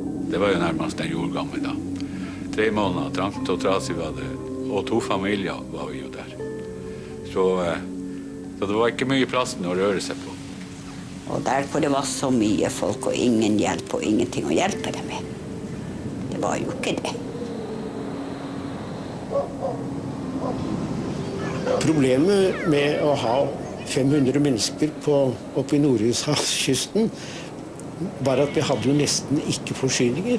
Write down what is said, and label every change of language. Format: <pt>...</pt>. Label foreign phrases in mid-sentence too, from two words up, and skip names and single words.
<sv>Det var ju närmast en jordgång idag. 3 månader, trangt och trasigt var det. Och 2 familjer var vi ju där. Så det var inte mycket plats att röra sig på.</sv> <no>Og der hvor det var så mye folk og ingen hjelp og ingenting å hjelpe dem med. Det var jo ikke det. Problemet med å ha 500 mennesker oppe i Nordhavskysten var at vi hadde jo nesten ikke forsyninger.</no>